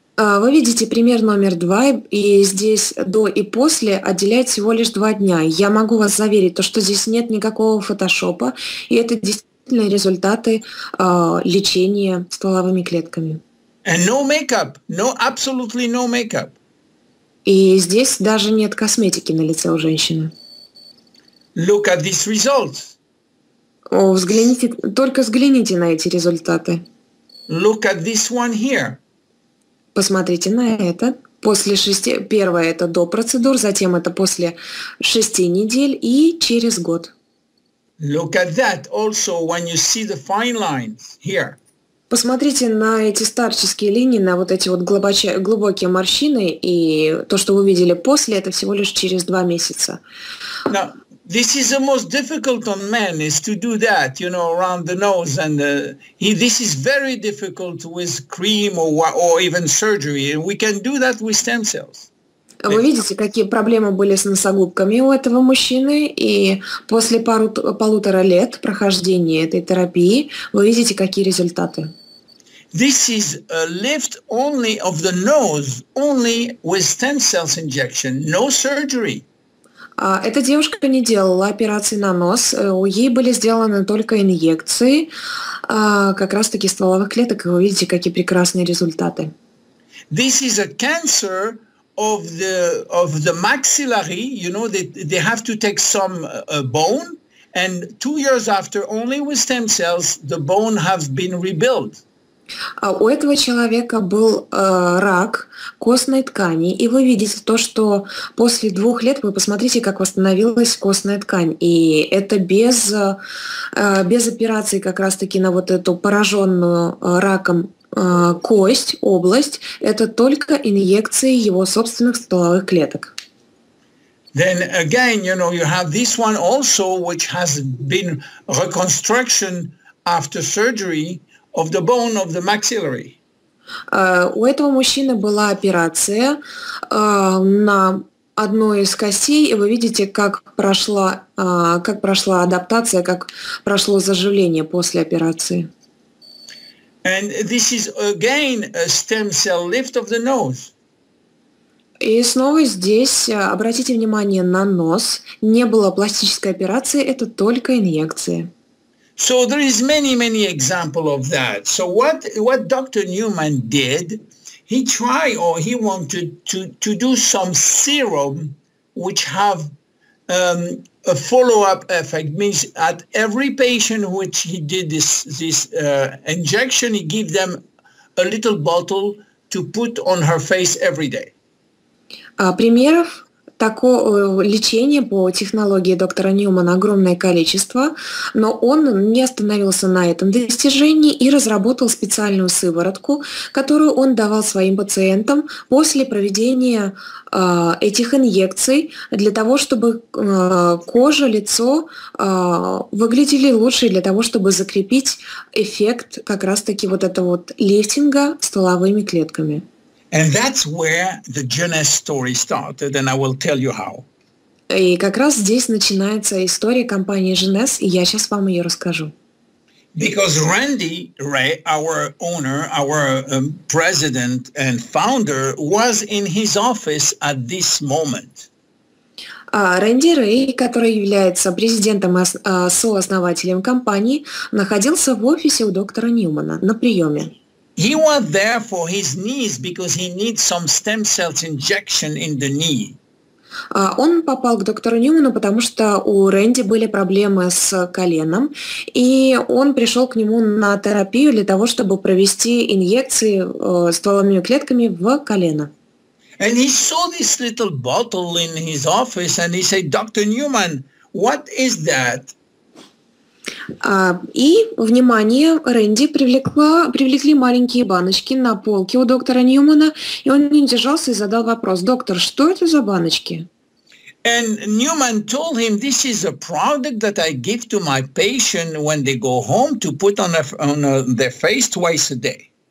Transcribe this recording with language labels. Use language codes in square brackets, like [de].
[ru] Вы видите пример номер 2, и здесь до и после отделяет всего лишь 2 дня. Я могу вас заверить, что здесь нет никакого фотошопа, и это действительно результаты лечения стволовыми клетками. [en] And no makeup, absolutely no makeup. [ru] И здесь даже нет косметики на лице у женщины. [en] Look at these results. [ru] Взгляните на эти результаты. [en] Look at this one here. [ru] Посмотрите на это. Первое это до процедур, затем это после 6 недель и через год. [en] Look at that also when you see the fine lines here. [ru] Посмотрите на эти старческие линии, на вот эти вот глубокие морщины, и то, что вы видели после, это всего лишь через 2 месяца. [en] Now, this is the most difficult on men, is to do that, around the nose, and this is very difficult with cream or even surgery, and we can do that with stem cells. [ru] Вы видите, какие проблемы были с носогубками у этого мужчины, и после полутора лет прохождения этой терапии вы видите, какие результаты. [en] This is a lift only of the nose, only with stem cells injection, no surgery. [ru] Эта девушка не делала операции на нос, ей были сделаны только инъекции, как раз-таки стволовых клеток, и вы видите, какие прекрасные результаты. [en] This is a cancer of the maxillary. You know, they have to take some bone, and 2 years after, only with stem cells, the bone has been rebuilt. [ru] У этого человека был рак костной ткани, и вы видите то, что после 2 лет, вы посмотрите, как восстановилась костная ткань, и это без операции как раз-таки на вот эту пораженную раком кость, область, это только инъекции его собственных стволовых клеток. [en] Then again, you know, you have this one also, which has been reconstruction after surgery of the bone of the maxillary. [ru] У этого мужчины была операция на одной из костей, и вы видите, как прошла адаптация, как прошло заживление после операции. [en] And this is again a stem cell lift of the nose. [ru] И снова здесь обратите внимание на нос. Не было пластической операции, это только инъекции. [en] So there is many examples of that. So what Dr. Newman did, he tried or he wanted to do some serum which have a follow-up effect. Means at every patient which he did this injection, he gave them a little bottle to put on her face every day. [ru] Примеров такого лечения по технологии доктора Ньюмана огромное количество, но он не остановился на этом достижении и разработал специальную сыворотку, которую он давал своим пациентам после проведения этих инъекций для того, чтобы кожа, лицо выглядели лучше, для того, чтобы закрепить эффект как раз-таки вот этого вот лифтинга стволовыми клетками. [en] And that's where the Jeuness story started, and I will tell you how. [ru] И как раз здесь начинается история компании Jeuness, и я сейчас вам ее расскажу. [en] Because Randy Ray, our owner, our president and founder, was in his office at this moment. [ru] Рэнди Рэй, который является президентом и сооснователем компании, находился в офисе у доктора Ньюмана на приеме. [en] He was there for his knees because he needs some stem cells injection in the knee. [ru] Он попал к доктору Ньюману, потому что у Рэнди были проблемы с коленом, и он пришел к нему на терапию для того, чтобы провести инъекции стволовыми клетками в колено. [en] And he saw this little bottle in his office and he said, Dr. Newman, what is that? [ru] И внимание Рэнди привлекли маленькие баночки на полке у доктора Ньюмана, и он не удержался и задал вопрос: «Доктор, что это за баночки?» [en] And Newman told him, this is a product that I give to my patient when they go home to put on their face twice a day.